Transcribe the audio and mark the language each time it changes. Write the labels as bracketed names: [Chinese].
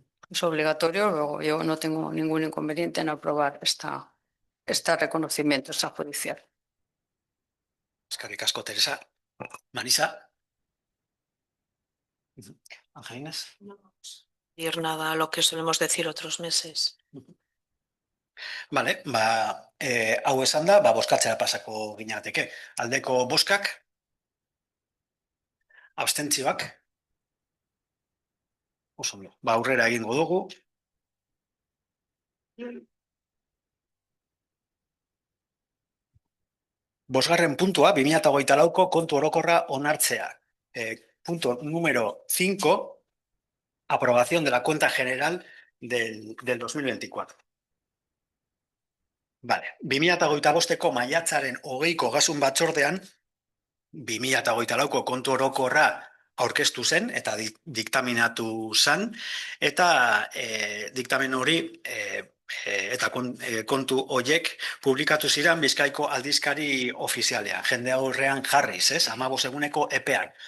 [Spanish] Es obligatorio, luego yo no tengo ningún inconveniente en aprobar este reconocimiento extrajudicial. [Basque] Eskerrik asko, Teresa. Marisa. [Spanish] Angelinas. No decir nada a lo que solemos decir otros meses. [Basque] Vale, hau esan da, bozkatzera pasako ginateke. Aldeko bozkak, abstentzioak, oso ondo. Aurrera egingo dugu. Bosgarren puntua, 2024ko kontu orokorra onartzea. [Spanish] Punto número 5, aprobación de la cuenta general del 2024. [Basque] Vale, 2025ko maiatzaren 20ko ogasun batzordean, 2024ko kontu orokorra aurkeztu zen eta diktaminatu zen, eta diktamen hori eta kontu horiek publikatu ziren Bizkaiko aldizkari ofizialean, jende aurrean jarriz, 15 eguneko epean.